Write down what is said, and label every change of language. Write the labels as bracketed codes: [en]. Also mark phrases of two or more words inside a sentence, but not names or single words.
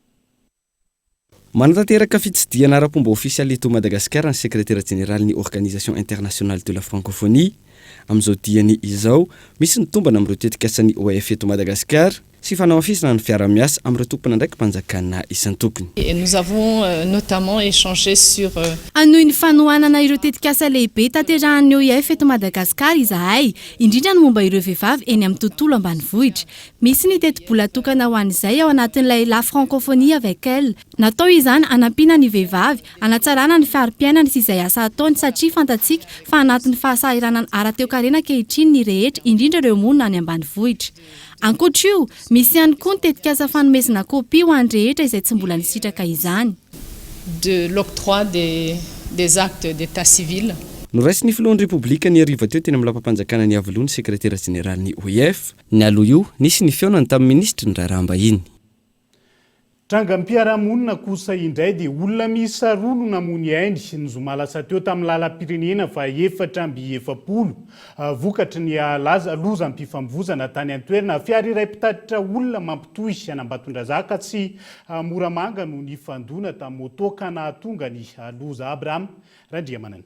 [mg] Manatanteraka fitsidiana ara-pomba ofisialy eto Madagasikara ny sekretera jeneraly ny Organisation Internationale de la Francophonie amin'izao diany izao misy ny tombana amin'ireo tetikasany OIF eto Madagasikara sy fanamafisana ny fiara-miasa amin'ireo tompona ndraiky mpanjakana isan-tokony. [fr] Nous avons notamment échangé sur [mg] anohy ny fanohanana ireo tetikasa lehibe taterahan'ny OIF eto Madagasikara izahay indrindra ny momba ireo vehivavy eny amin'ny tontolo ambanivohitra. Misy ny teti-bola tokana ho an'izay ao anatin'ilay [fr] la francophonie avec elle. [mg] Natao izany anampiana ny vehivavy, anatsarana ny fari-piainana sy izay asa ataony satria fantatsika fa anatin'ny fahasahiranany ara-teokarena ankehitriny ny rehetra indrindra ireo monina any ambanivohitra. Ankoatra io, misy ihany koa ny tetikasa fanomezana kopia ho an'ny rehetra izay tsy mbola nisitraka izany. [fr] De l'octroi des actes d'état civil. [mg] Noraisy ny filohan'ny Repoblika ny ariva teo teny amin'ny lampam-panjakana ny avaloha ny sekretera jeneraly ny OIF. Ny aloha io, nisy ny fionany tamin'ny ministry ny raharaham-bahiny. Trangam-piarahamonina kosa indray dia olona miisa roa no namony ainy ny zoma lasa teo tamin'ny lalam-pirenena fa 400 vokatry ny lozam-pifamvozana tany an-toerana fiara iray mpitatitra olona mampitohy anambatondrazaka sy moramanga no nifandona tamin'ny moto ka nahatonga ny loza Abraham Randriamanana.